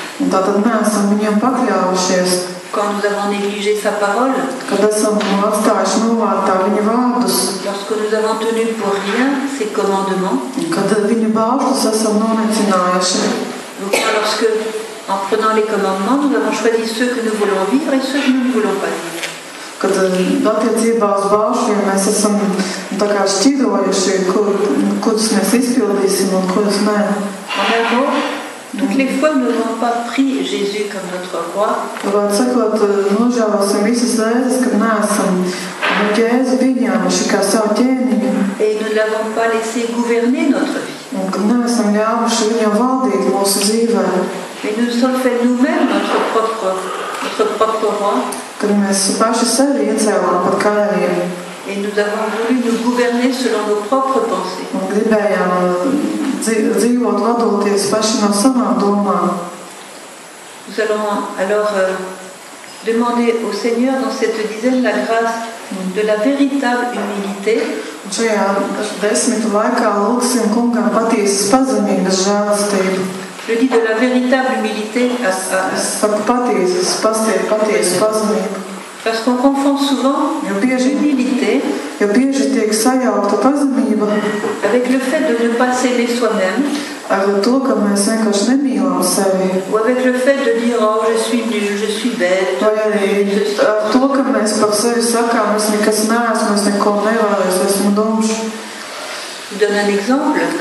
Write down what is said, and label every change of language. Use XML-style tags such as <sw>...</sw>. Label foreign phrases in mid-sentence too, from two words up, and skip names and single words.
<fr>Quand nous avons négligé sa parole. Lorsque nous avons tenu pour rien ses commandements. Donc lorsque, en prenant les commandements, nous avons choisi ceux que nous voulons vivre et ceux que nous ne voulons pas vivre.</fr> <lv>Kad attiecībā uz baušļiem mēs esam tā kā šķirojuši, kurus mēs izpildīsim un kurus nē.</lv> <fr>Toutes les fois, nous n'avons pas pris Jésus comme notre roi.</fr> <lv>Varētu sakot, nožēlosim visas reizes, kad neesam Jēzu pieņēmuši kā savu ķēniņu.</lv> <fr>Et nous ne l'avons pas laissé gouverner notre vie.</fr> <lv>Un kad neesam ļāvuši viņam valdīt mūsu dzīvē.</lv> <fr>Mais nous sommes fait nous-mêmes notre propre roi.</fr> <lv>Kad mēs paši sevi iecēlām par karaļiem.</lv> <fr>Et nous avons voulu nous gouverner selon nos propres pensées.</fr> <lv>Un gribējām dzīvot vadoties paši no savām domām.</lv> <fr>Nous allons alors demander au Seigneur dans cette dizaine la grâce de la véritable humilité.</fr> <lv>Šajā desmitu laikā lūgsim kungam patiesas pazemības žēlastību.</lv> <fr>Je dis de la véritable humilité à</fr> <lv>patiesas pazemību.</lv> <fr>Parce qu'on confond souvent l'humilité avec le fait de ne pas s'aimer soi-même. Ou avec le fait de dire oh je suis nul, je suis bête. Je donne un exemple.</fr>